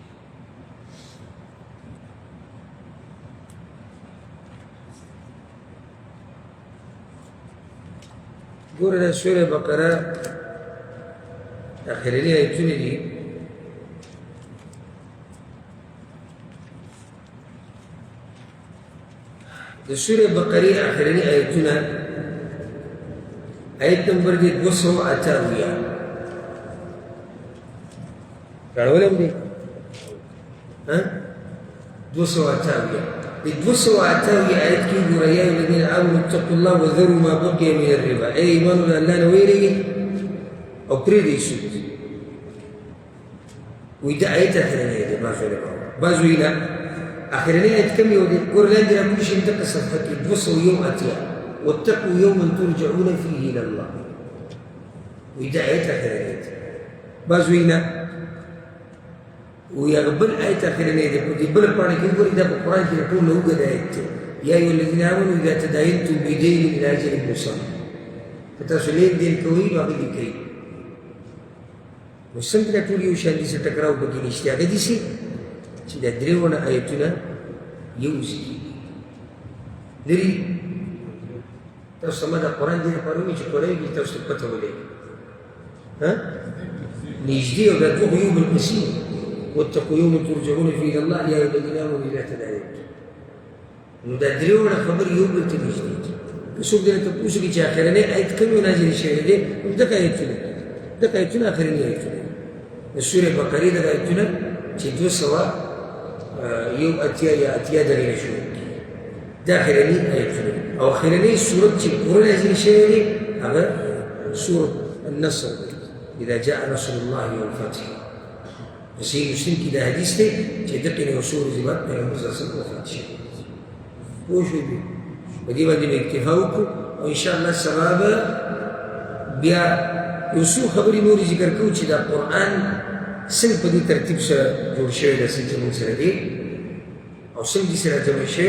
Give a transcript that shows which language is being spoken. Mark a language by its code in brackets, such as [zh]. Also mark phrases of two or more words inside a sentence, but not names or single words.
[ps] ګوره د سورہ بقرہ اخرني آیتونه دي د سورې بقرې اخرني آیتونه آیت نمبر دی 288 راړولې دي 288 د 288 آیت کې ګوره [ar] یا الذین آمنوا اتقوا الله وذروا ما بقي من الربا [ps] ای ایمان الله نه ویریږي او پرېږدئ سود وایي دا آیت اخرنی دی بعض وایي نه اخرنی آیت کم یو دی ګوره لاندې راپورې شي دغه صفحه کې 281 [ar] واتقوا یوما ترجعون فيه الى الله [ps] وایي دا آیت اخرنی دی بعض وایي نه وی هغه بل آیت اخرنی دی په دې بله پاڼه کې وګورئ دا په قرآن کې د ټولو نه اوږد آیت دی [ar] یا ایها الذین آمنوا اذا تداینتم بدین الی اجل مسمى [ps] که تاسو لین دین کوئ نو هغه لیکئ. نو څنګه دا ټول یو شان دي څه ټکراو پکې نشته هغه داسې چې دا درېونه آیتونه یو ځای کېږي لرې تاسو ته ما دا قرآن دې لپاره وایي چې قرآن کې تاسو ته پته ولګي نږدې او دا دوه یو بل پسې [ar] واتقوا یوما ترجعون فيه الى الله یا ایها الذین آمنوا اذا تداینتم [ps] نو دا درېونه خبرې یو بل ته نږدې دي که څوک درته تپوس وکړي چې اخرنی آیت کوم نازل شوی دی نو دغه آیتونه دغه آیتونه اخرني آیتونه د سورې بقرې دغه آیتونه چې 281 یا 80 درې شوي دا اخرني آیتونه او اخرني سورت چې پوره نازل شوی دی هغه سورت النصر [ar] اذا جاء نصر الله والفتح [ps] صحیح مسلم کې دا حدیث دی چې دغه یو سورې زبات پیغمبر [ar] صلی الله علیه وسلم [ps] وفات شوی پوه شوئ په دې باندې به اکتفا وکړو او انشاءالله سبا به بیا یو څو خبرې نورې ذکر کوو چې دا قرآن څنګه په دې ترتیب سره جوړ شوی دی څنګه چې موږ سره دی او څنګه سره جمع شوی